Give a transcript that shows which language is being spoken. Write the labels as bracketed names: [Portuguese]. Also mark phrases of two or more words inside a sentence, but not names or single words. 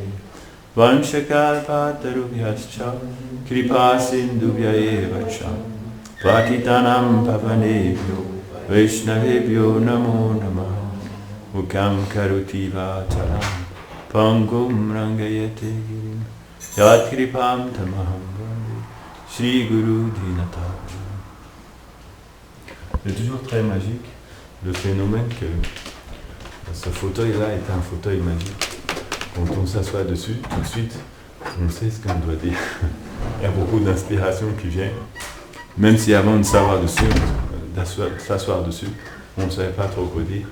[Sanskrit] वाञ्छाकल्पतरुभ्यश्च कृपा सिन्धुभ्य एव च पतितानाम् पावनेभ्यो वैष्णवेभ्यो नमो नमः मूकम् करोति वाचरम् पङ्गुम् रङ्गयते गिरिम् यत् कृपम् तमहम् वन्दे श्री गुरु दीनत. [French] C'est toujours très magique le phénomène que ce fauteuil-là est un fauteuil magique. Quand on s'assoit dessus, tout de suite, on sait ce qu'on doit dire. Il y a beaucoup d'inspiration qui vient. Même si avant de s'asseoir dessus, on ne savait pas trop quoi dire.